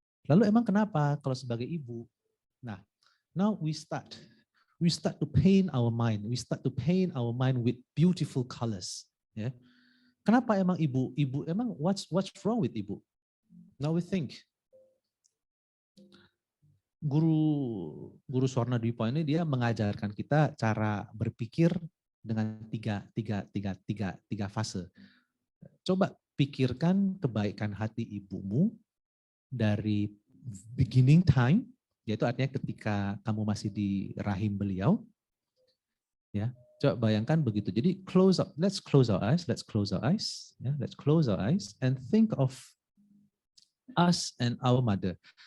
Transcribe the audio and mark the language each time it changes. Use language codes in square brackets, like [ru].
[id] Lalu emang kenapa kalau sebagai ibu? [en] Nah, now we start to paint our mind. We start to paint our mind with beautiful colors. [id] Ya. Kenapa emang ibu? [en] Ibu emang what's wrong with ibu? Now we think. [id] Guru Swarna Dwipa ini dia mengajarkan kita cara berpikir dengan tiga fase. Coba pikirkan kebaikan hati ibumu dari [en] beginning time, [id] yaitu artinya ketika kamu masih di rahim beliau. Ya, coba bayangkan begitu. Jadi [en] let's close our eyes, ya, let's close our eyes and think of us and our mother.